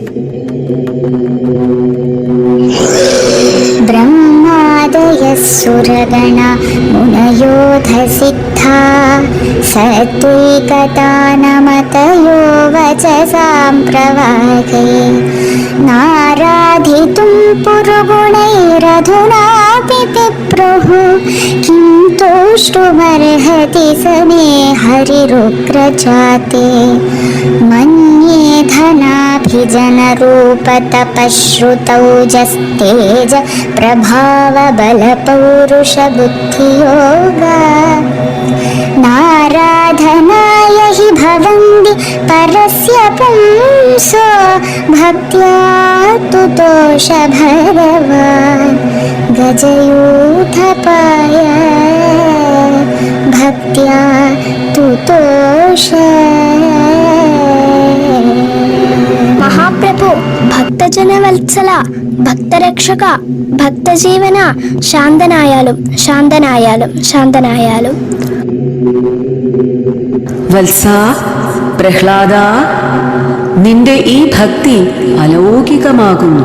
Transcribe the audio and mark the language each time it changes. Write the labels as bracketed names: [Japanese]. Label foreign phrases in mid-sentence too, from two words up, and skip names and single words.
[Sanskrit] ബ്രഹ്മാദയസുരഗണ മുനയോധസിദ്ധാ സത്വൈകതാനമതയോ വചസാം പ്രവാഹേ നാരാധിതും പുരുഗുണൈരധുനാപി प्रभु किं तोष्टुमर्हति स मे हरिरुग्रजाते मन्ये धनाभिजनरूपतपश्रुतौजस्तेज प्रभावबलपौरुषबुद्धियोगा नाराधनाय हि भवन्ति परस्य पुंसो भक्त्या तुतोष भगवान् गजयूथपाय भक्त्या तुतोष [Malayalam] മഹാപ്രഭു, ഭക്തജനവത്സല, ഭക്തരക്ഷക, ഭക്തജീവന, ശാന്തനായാലും ശാന്തനായാലും ശാന്തനായാലും. വത്സ, പ്രഹ്ലാദ, നിന്റെ ഈ ഭക്തി അലൗകികമാകുന്നു.